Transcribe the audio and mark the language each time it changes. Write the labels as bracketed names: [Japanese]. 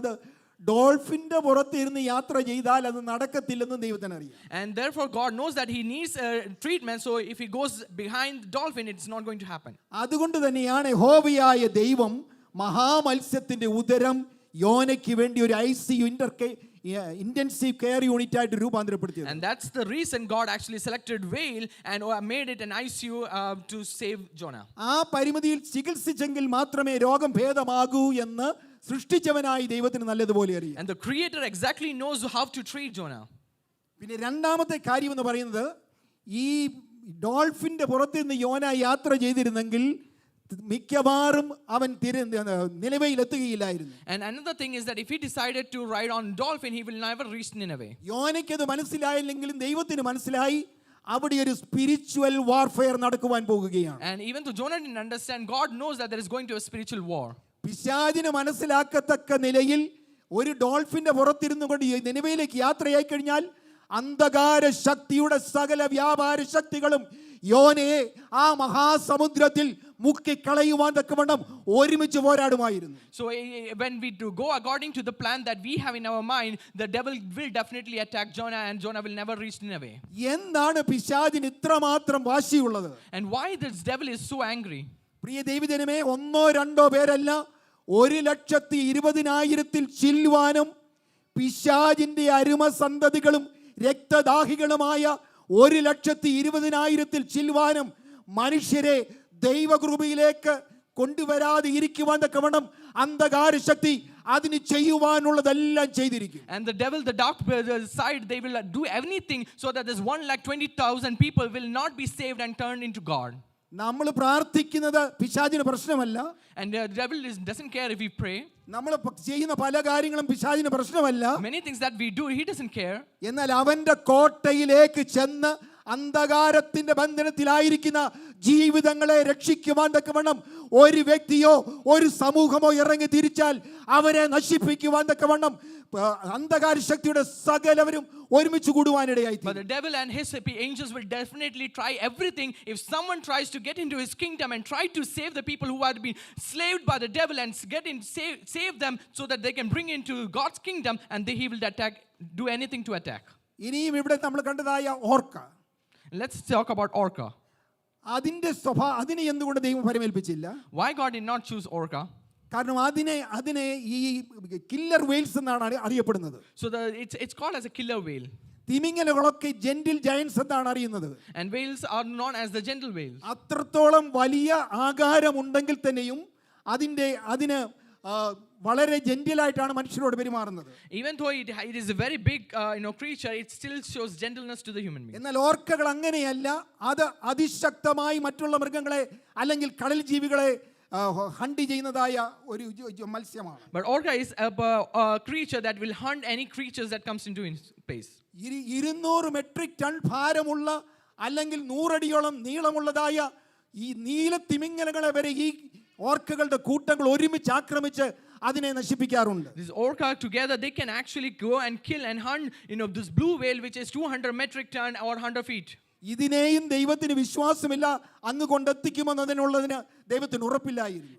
[Malayalam] അത് ഡോൾഫിന്റെ പുറത്തിരുന്ന് യാത്ര ചെയ്താൽ അത് നടക്കത്തില്ലെന്ന് ദൈവത്തിന് അറിയാം. [English] And therefore God knows that he needs treatment. So if he goes behind the dolphin, it's not going to happen. [Malayalam] അതുകൊണ്ട് തന്നെയാണ് യഹോവയായ ദൈവം മഹാമത്സ്യത്തിന്റെ ഉദരം യോനയ്ക്ക് വേണ്ടി ഒരു ICU intensive care unit ആയിട്ട് രൂപാന്തരപ്പെടുത്തിയത്. [English] And that's the reason God actually selected whale and made it an ICU to save Jonah. [Malayalam] ആ പരിമിതിയിൽ ചികിത്സിച്ചെങ്കിൽ മാത്രമേ രോഗം ഭേദമാകൂ എന്ന് സൃഷ്ടിച്ചവനായി ദൈവത്തിന് നല്ലതുപോലെ അറിയാം. [English] And the creator exactly knows how to treat Jonah. [Malayalam] പിന്നെ രണ്ടാമത്തെ കാര്യം എന്ന് പറയുന്നത്, ഈ ഡോൾഫിന്റെ പുറത്ത് നിന്ന് യോന യാത്ര ചെയ്തിരുന്നെങ്കിൽ മിക്കവാറും അവൻ നിലവയിലെത്തുകയില്ലായിരുന്നു. [English] And another thing is that if he decided to ride on dolphin, he will never reach Nineveh. [Malayalam] യോനയ്ക്ക് അത് മനസ്സിലായില്ലെങ്കിലും ദൈവത്തിന് മനസ്സിലായി. അവിടെ ഒരു സ്പിരിച്വൽ വാർഫെയർ നടക്കുവാൻ പോകുകയാണ്. [English] And even though Jonah didn't understand, God knows that there is going to be a spiritual war. [Malayalam] പിശാചിന് മനസ്സിലാക്കത്തക്ക നിലയിൽ ഒരു ഡോൾഫിന്റെ പുറത്തിരുന്നു കൊണ്ട് നിനവയിലേക്ക് യാത്രയായി കഴിഞ്ഞാൽ അന്ധകാര ശക്തിയുടെ സകല വ്യാപാര ശക്തികളും യോനയെ ആ മഹാസമുദ്രത്തിൽ മുക്കിക്കളയുവാൻ തക്കവണ്ണം ഒരുമിച്ച് പോരാടുമായിരുന്നു. [English] So when we do go according to the plan that we have in our mind, the devil will definitely attack Jonah and Jonah will never reach Nineveh. [Malayalam] എന്താണ് പിശാചിന് ഇത്രമാത്രം വാശിയുള്ളത്? [English] And why this devil is so angry? [Malayalam] പ്രിയ ദൈവജനമേ, ഒന്നോ രണ്ടോ പേരല്ല, 1,20,000 ചില്ലുവാനും പിശാചിന്റെ അരുമ സന്തതികളും രക്തദാഹികളുമായ 1,20,000 ചില്ലുവാനും മനുഷ്യരെ ദൈവകൃപയിലേക്ക് കൊണ്ടുവരാതെ ഇരിക്കുവാൻ തക്കവണ്ണം അന്ധകാര ശക്തി അതിന് ചെയ്യുവാനുള്ളതെല്ലാം ചെയ്തിരിക്കും. [English] And the devil, the dark side, they will do anything so that this 1,20,000 people will not be saved and turned into God. [Malayalam] നമ്മൾ പ്രാർത്ഥിക്കുന്നത് പിശാചിന് പ്രശ്നമല്ല. [English] And the devil doesn't care if we pray. [Malayalam] നമ്മൾ ചെയ്യുന്ന പല കാര്യങ്ങളും പിശാചിന് പ്രശ്നമല്ല. [English] Many things that we do, he doesn't care. [Malayalam] എന്നാൽ അവന്റെ കോട്ടയിലേക്ക് ചെന്ന് അന്ധകാരത്തിന്റെ ബന്ധനത്തിലായിരിക്കുന്ന ജീവിതങ്ങളെ രക്ഷിക്കുവാൻ തക്കവണ്ണം ഒരു വ്യക്തിയോ ഒരു സമൂഹമോ ഇറങ്ങി തിരിച്ചാൽ അവരെ നശിപ്പിക്കുവാൻ തക്കവണ്ണം അന്ധകാര ശക്തിയുടെ സകലവരും ഒരുമിച്ച് കൂടുവാനിടയായി. [English] But the devil and his angels will definitely try everything. If someone tries to get into his kingdom and try to save the people who have been slaved by the devil and save them so that they can bring into God's kingdom, and he will do anything to attack. [Malayalam] ഇനിയും ഇവിടെ നമ്മൾ കണ്ടതായ ഓർക്ക. [English] Let's talk about Orca. [Malayalam] അതിനെ എന്തുകൊണ്ട് ദൈവം ഫലമേൽപ്പിച്ചില്ല? [English] Why God did not choose Orca? [Malayalam] കാരണം അതിനെ ഈ killer Wales എന്നാണ് അറിയപ്പെടുന്നത്. [English] So it's called as a killer whale. [Malayalam] തിമിംഗലങ്ങളൊക്കെ gentle Giants എന്നാണ് അറിയുന്നത്. [English] And whales are known as the gentle whales. [Malayalam] അത്രത്തോളം വലിയ ആകാരമുണ്ടെങ്കിൽ തന്നെയും അതിന് വളരെ ജെന്റിലായിട്ടാണ് മനുഷ്യരോട് പെരുമാറുന്നത്. [English] Even though it is a very big creature, it still shows gentleness to the human being. [Malayalam] എന്നാൽ ഓർക്കകൾ അങ്ങനെയല്ല. അത് അതിശക്തമായി മറ്റുള്ള മൃഗങ്ങളെ അല്ലെങ്കിൽ കടൽ ജീവികളെ ഹണ്ട് ചെയ്യുന്നതായ ഒരു മത്സ്യമാണ്. [English] But orca is a creature that will hunt any creatures that comes into space. [Malayalam] 200 metric ton ഭാരമുള്ള അല്ലെങ്കിൽ 100 അടിയോളം നീളമുള്ളതായ ഈ നീല തിമിംഗലങ്ങളെ വരെ ഈ ഓർക്കകളുടെ കൂട്ടങ്ങൾ ഒരുമിച്ച് ആക്രമിച്ച് അതിനെ നശിപ്പിക്കാറുണ്ട്. [English] This orca together they can actually go and kill and hunt this blue whale which is 200 metric ton or 100 feet. [Malayalam] ഇതിനെയും ദൈവത്തിന് വിശ്വാസമില്ല, അങ്ങ് കൊണ്ടെത്തിക്കുമെന്നതിനുള്ളതിന് ദൈവത്തിന് ഉറപ്പില്ലായിരുന്നു.